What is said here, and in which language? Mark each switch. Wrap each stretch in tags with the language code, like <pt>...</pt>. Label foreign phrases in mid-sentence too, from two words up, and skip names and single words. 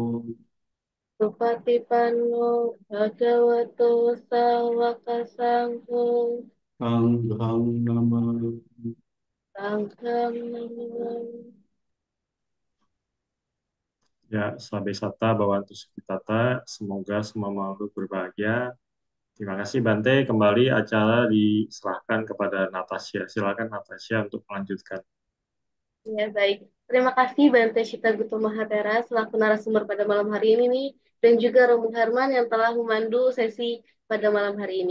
<pi>Supatipanno Bhagavato Sawaka Sangho. Sanghang Namami. Sangham Namam. Ya, Sabe Sata Bhawantu Sukhitata,</pi> <id>semoga semua makhluk berbahagia. Terima kasih Bante, kembali acara diserahkan kepada Natasha. Silakan Natasha untuk melanjutkan. Ya, baik. Terima kasih Bante Shita Gutu Mahatera selaku narasumber pada malam hari ini nih, dan juga Romo Herman yang telah memandu sesi pada malam hari ini.</id>